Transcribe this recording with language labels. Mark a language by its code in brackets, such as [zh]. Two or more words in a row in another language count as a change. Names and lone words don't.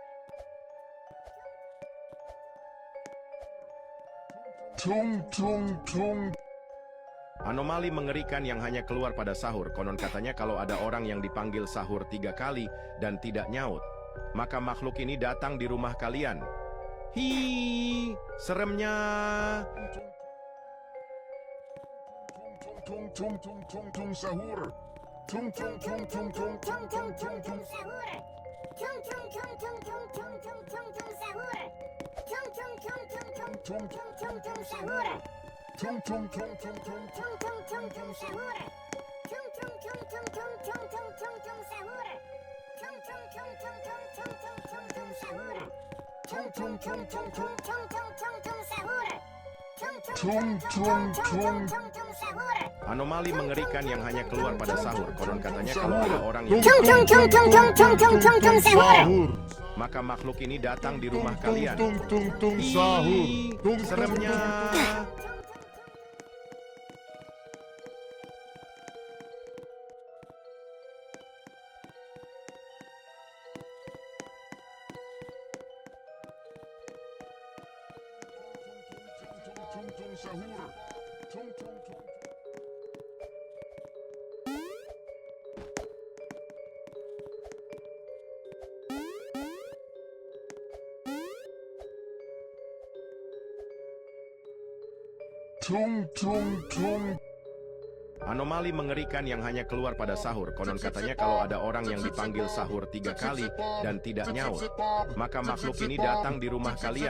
[id] Tung tung tung. Anomali mengerikan yang hanya keluar pada sahur. Konon katanya kalau ada orang yang dipanggil sahur 3 kali dan tidak nyaut, maka makhluk ini datang di rumah kalian. Hi, seremnya. Tung tung tung tung tung sahur. Tung tung tung tung tung tung tung tung tung. Sahur. Tung tung tung tung tung tung tung tung tung sahur. Tung tung tung tung tung tung tung tung sahur. Tung tung tung tung tung. Tung tung tung tung sahur. Tung tung tung tung tung tung tung tung tung sahur. Tung tung tung tung tung tung tung tung tung sahur. Tung tung tung tung tung tung tung tung tung sahur. Tung tung tung tung tung tung sahur. Anomali mengerikan yang hanya keluar pada sahur. Konon katanya kalau ada orang yang Tung tung tung tung tung tung tung tung tung sahur. maka makhluk ini datang di rumah kalian. Tung tung tung sahur. Tung Seremnya. tung tung sahur. Tung tung tung. Tung tung tung. Anomali mengerikan yang hanya keluar pada sahur. Konon katanya kalau ada orang yang dipanggil sahur 3 kali dan tidak nyaut, maka makhluk ini datang di rumah kalian.